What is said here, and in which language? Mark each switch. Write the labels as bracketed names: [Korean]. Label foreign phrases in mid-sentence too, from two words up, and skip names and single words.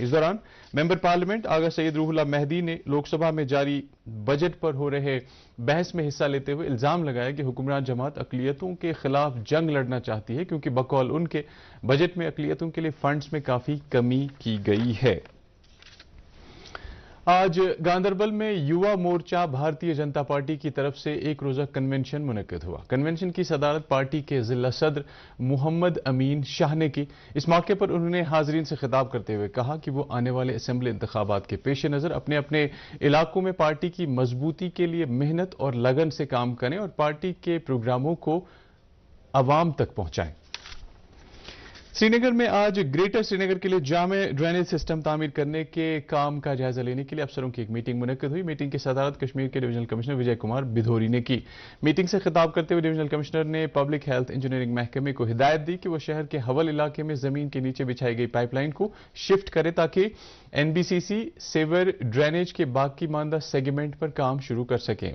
[Urdu] اس دوران ممبر پارلیمنٹ آغا سید روح اللہ مہدی نے لوک سبھا میں جاری بجٹ پر ہو رہے بحث میں حصہ لیتے ہوئے الزام لگایا کہ حکمران جماعت اقلیتوں کے خلاف جنگ لڑنا چاہتی ہے کیونکہ بقول ان کے بجٹ میں اقلیتوں کے لیے فنڈز میں کافی کمی کی گئی ہے۔ آج گاندربل میں یووا مورچہ بھارتیہ جنتا پارٹی کی طرف سے ایک روزہ کنونشن منعقد ہوا۔ کنونشن کی صدارت پارٹی کے ضلع صدر محمد امین شاہ نے کی۔ اس موقع پر انہوں نے حاضرین سے خطاب کرتے ہوئے کہا کہ وہ آنے والے اسمبلی انتخابات کے پیش نظر اپنے اپنے علاقوں میں پارٹی کی مضبوطی کے لیے محنت اور لگن سے کام کریں اور پارٹی کے پروگراموں کو عوام تک پہنچائیں۔ سرینگر میں آج گریٹر سرینگر کے لیے جامع [English] drainage system [Urdu] تعمیر کرنے کے کام کا جائزہ لینے کے لیے افسروں کی ایک میٹنگ منعقد ہوئی. میٹنگ کی صدارت کشمیر کے [English] divisional commissioner [Urdu] وجے کمار بدھوری نے کی. میٹنگ سے خطاب کرتے ہوئے [English] divisional commissioner [Urdu] نے [English] public health engineering [Urdu] محکمے کو ہدایت دی کہ وہ شہر کے ہول علاقے میں زمین کے نیچے بچھائی گئی پائپ لائن کو شفٹ کرے تاکہ [English] NBCC sewer drainage [Urdu] کے باقی ماندہ سیگمنٹ پر کام شروع کر سکیں.